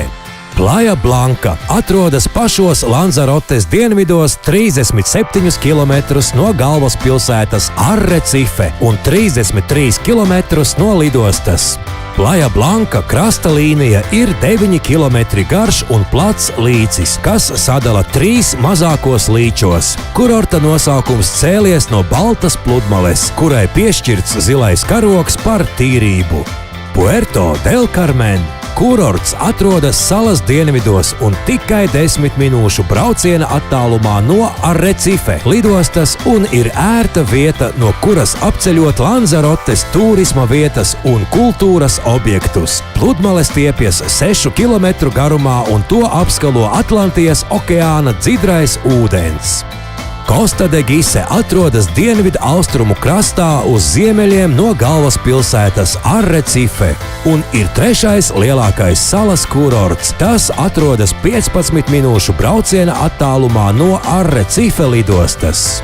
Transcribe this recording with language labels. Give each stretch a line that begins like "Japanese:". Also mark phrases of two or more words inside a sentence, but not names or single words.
Latvian: Playa Blanca atrodas pašos Lanzarotes dienvidos 37 km no galvaspilsētas Arrecife un 33 km no lidostas. Playa Blanca krasta līnija ir 9 km garš un plats līcis, kas sadala 3 mazākos līčos. Kurorta nosaukums cēlies no baltas pludmales, kurai piešķirts zilais karogs par tīrību. Puerto del Carmen. Kurorts atrodas salas dienvidos un tikai 10 minūšu brauciena attālumā no Arrecife lidostas un ir ērta vieta, no kuras apceļot Lanzarotes turisma vietas un kultūras objektus. Pludmales stiepjas 6 km garumā un to apskalo Atlantijas okeāna dzidrais ūdens. Costa de Gise atrodas dienvidu austrumu krastā uz ziemeļiem no galvaspilsētas Arrecife un ir 3. lielākais salas kurorts. Tas atrodas 15 minūšu brauciena attālumā no Arrecife lidostas.